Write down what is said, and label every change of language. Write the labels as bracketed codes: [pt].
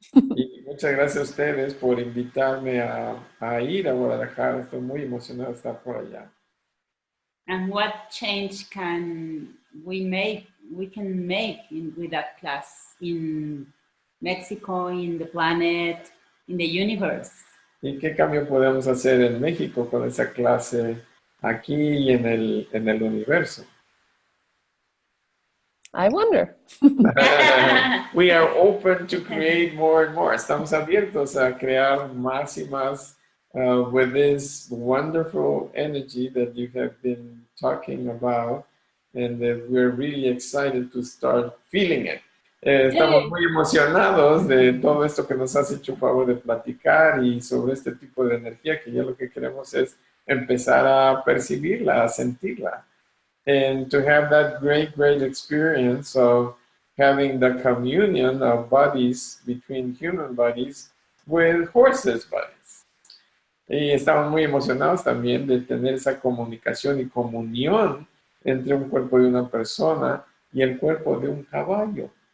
[es] Y muchas gracias a ustedes por invitarme a ir a Guadalajara. Estoy muy emocionado de estar por allá. [en] And what change can we can make with that class in Mexico, in the planet, in the universe? [es] ¿Y qué cambio podemos hacer en México con esa clase aquí y en el universo? [en] I wonder. We are open to create more and more. [es] Estamos abiertos a crear más y más [en] with this wonderful energy that you have been talking about, and that we're really excited to start feeling it. [es] Estamos muy emocionados de todo esto que nos has hecho favor de platicar y sobre este tipo de energía que ya lo que queremos es empezar a percibirla, a sentirla. [en] And to have that great experience of having the communion of bodies between human bodies with horses' bodies. [es] Y estamos muy emocionados también de tener esa comunicación y comunión entre un cuerpo de una persona y el cuerpo de un caballo.